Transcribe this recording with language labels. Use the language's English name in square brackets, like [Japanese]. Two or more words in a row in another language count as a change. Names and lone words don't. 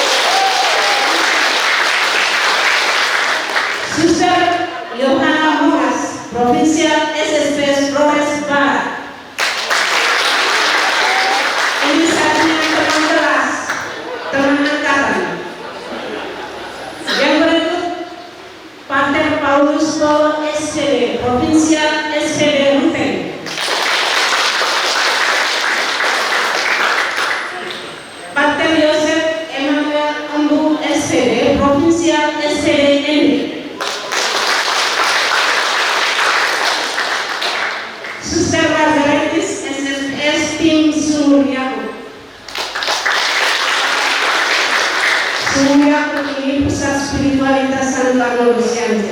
[Indonesian] Suster Yohana Moras, Provinsial SSPS Flores Barat. Ini saatnya teman kelas, teman angkatan. Yang berikut, Pater Paulus Polo SPD, Provinsial SPD Ruteng. Pater Yosef Emmanuel Embu SPD, Provinsial SPD Endi. Suster Margaritis SSPS Tim Sumur Yakub. Sumur Yakub ini pusat spiritualitas Santo Aloysius Jansen.